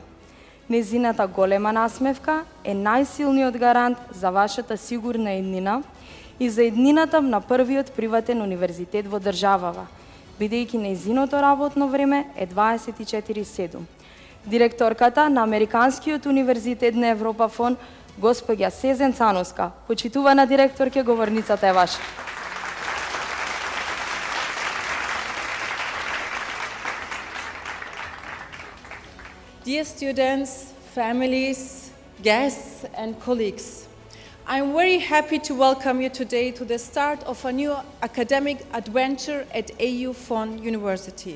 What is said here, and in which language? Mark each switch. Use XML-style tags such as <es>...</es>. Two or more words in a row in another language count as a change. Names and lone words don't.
<mk>Незината голема насмевка е најсилниот гарант за вашата сигурна иднина и за иднината на првиот приватен универзитет во државава, бидејќи нејзиното работно време е 24/7. Директорката на Американскиот универзитет на Европа фон, госпоѓа Сезен Цановска. Почитувана директорке, говорницата е ваша.</mk> <en>Dear students, families, guests, and colleagues, I'm very happy to welcome you today to the start of a new academic adventure at AU Fon University.</en>